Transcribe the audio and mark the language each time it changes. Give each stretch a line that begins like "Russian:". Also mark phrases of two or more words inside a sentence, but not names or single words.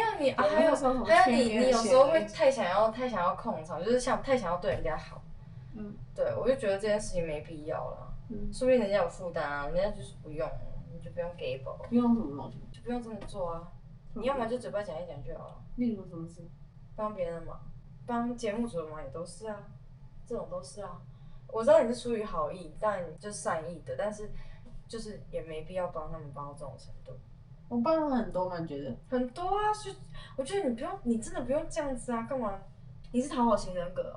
Chinese: 有你，還有你有時候會太想要控場，就是太想要对人家好。對，我就覺得這件事情沒必要了。說不定人家有負擔啊，人家就是不用，你就不用給寶。不用什麼東西？就不用這麼做啊。你要麼就嘴巴講一講就好了。例如什麼事？幫別人的忙，幫節目組的忙也都是啊，這種都是啊。我知道你是出於好意，但就是善意的，但是就是也沒必要幫他們幫到這種程度。我幫了很多吗？你覺得？很多啊，我覺得你真的不用這樣子啊，幹嘛？你是討好型人格啊？